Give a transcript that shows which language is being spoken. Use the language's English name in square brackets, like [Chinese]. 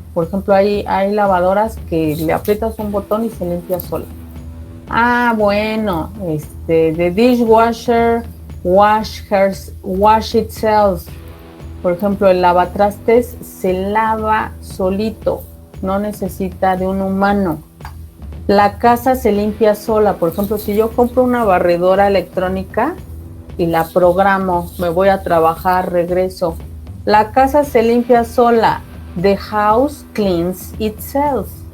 [Spanish] Por ejemplo, hay lavadoras que le aprietas un botón y se limpia solo. Ah, bueno, [English] the dishwasher wash itself. [Spanish] Por ejemplo, el lavatrastes se lava solito, no necesita de un humano. La casa se limpia sola. Por ejemplo, si yo compro una barredora electrónica y la programo, me voy a trabajar, regreso. La casa se limpia sola. [English] The house cleans itself.